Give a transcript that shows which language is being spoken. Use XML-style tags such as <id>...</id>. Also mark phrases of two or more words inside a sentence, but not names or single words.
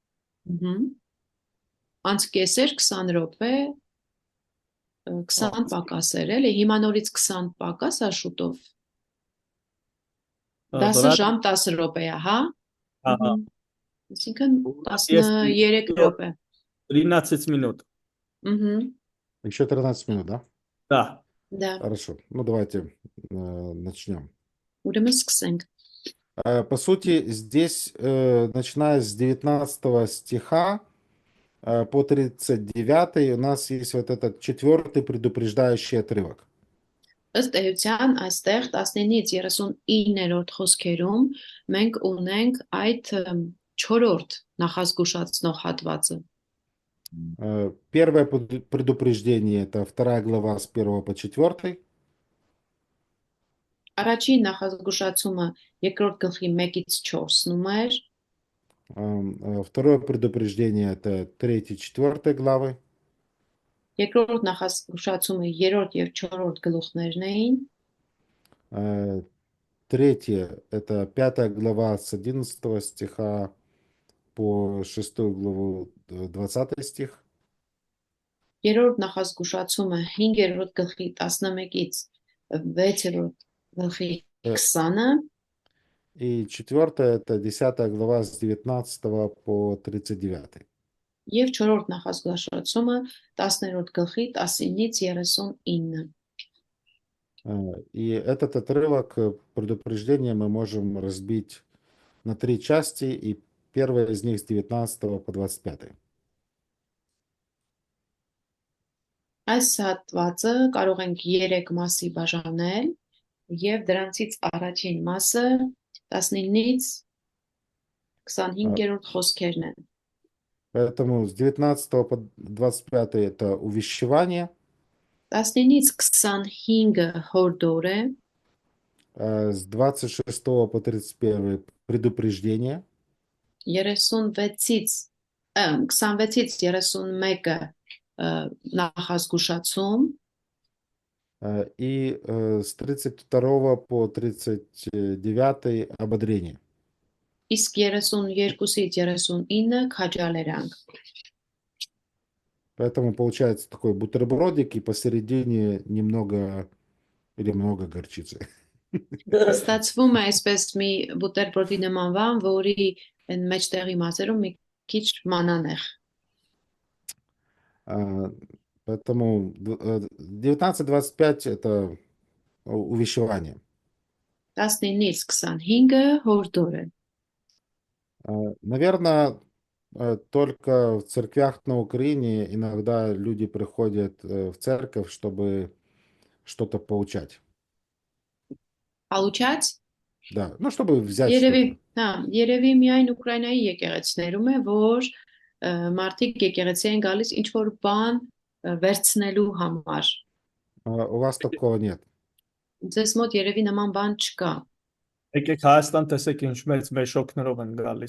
<hy>անց կեսեր 20 րոպե, 20 պակասեր էլի, հիմա նորից 20 պակաս է շուտով, 10 ժամ 10 րոպե է, հա, Ահա, այսինքն 13 րոպե,</hy> <ru>13 минут։ Еще 13 минут, да? Да։</ru> <hy>դա,</hy> <ru>Хорошо. Ну, давайте начнем.</ru> <hy>ուրեմն սկսենք,</hy> <ru>По сути, здесь, начиная с 19 стиха по 39, у нас есть вот этот 4-й предупреждающий отрывок.</ru> <hy>ըստ էության այստեղ 19-ից 39-րդ խոսքերում մենք ունենք այդ 4-րդ նախազգուշացնող հատվածը։</hy> <ru>Первое предупреждение — это 2 глава с 1 по 4.</ru> <hy>Առաջին նախազգուշացումը երկրորդ գլխի 1-ից 4-ում էր,</hy> <ru>Второе предупреждение это 3-4 главы.</ru> <hy>երկրորդ նախազգուշացումը 3-րդ եւ 4-րդ գլուխներն էին,</hy> <ru>Третье это 5 глава с 11 стиха по 6 главу 20 стих.</ru> <hy>երրորդ նախազգուշացումը 5-րդ գլխի 11-ից 6-րդ գլխի Э, 20-ը,</hy> <ru>И четвертое это 10 глава с 19 по 39.</ru> <hy>եւ 4-րդ նախազգուշացումը 10-րդ գլխի 19-ից 39։</hy> <ru>И этот отрывок предупреждения мы можем разбить на 3 части, и первая из них с 19 по 25.</ru> <hy>Այս հատվածը կարող ենք 3 մասի բաժանել եւ դրանցից առաջին մասը 19-ից 25-րդ խոսքերն են։</hy> <ru>Поэтому с 19 по 25 это увещевание,</ru> <hy>19-ից 25-ը հորդոր է,</hy> <ru>с 26 по 31 предупреждение,</ru> <hy>26-ից 26-ից 31-ը նախազգուշացում,</hy> <ru>и с 32 по 39 ободрение.</ru> <hy>իսկ 32-ից 39-ը քաջալերանք։</hy> <ru>Поэтому получается такой бутербродик, и посередине немного или много горчицы.</ru> <hy>Ստացվում է այսպես մի բուտերբրոդի նման բան, որի այն մեջտեղի մասերում մի քիչ մանանեխ։</hy> <ru>Поэтому 19-25 это увещевание.</ru> <hy>19-ից 25-ը հորդոր է։</hy> <ru>Наверное, только в церквях на Украине иногда люди приходят в церковь, чтобы что-то поучать. Получած Да, ну, чтобы взять</ru> <hy>երևի,</hy> <ru>что-то.</ru> <hy>հա, երևի միայն Ուկրաինայի եկեղեցիներում է, որ մարդիկ եկեղեցի են գալիս ինչ որ բան վերցնելու համար։</hy> <ru>У вас такого нет.</ru> <hy>Ձեզ մոտ երևի նման բան չկա։ Եկեք Հայաստան տեսեք ինչ մեծ մեշոքներով են գալիս։</hy>